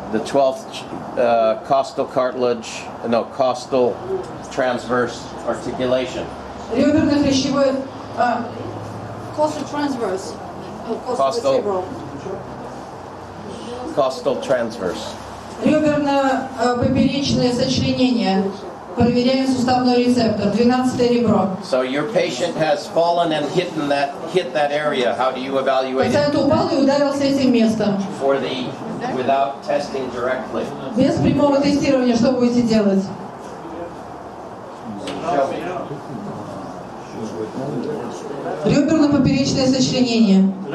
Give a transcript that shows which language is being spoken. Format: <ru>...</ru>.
<en>The 12th costal cartilage, no, costal transverse articulation.</en> <ru>Реберно-хрящевой</ru> <en>Costal transverse. Costal. Costal transverse.</en> <ru>Реберно-поперечное сочленение. Проверяем суставной рецептор. 12 ребро.</ru> <en>So your patient has fallen and hit that area. How do you evaluate</en> <ru>Пациент</ru> <en>it?</en> <ru>упал и ударился этим местом.</ru> <en>Without testing directly.</en> <ru>Без прямого тестирования что будете делать?</ru> <en>Show me.</en> <ru>Реберно-поперечное сочленение.</ru>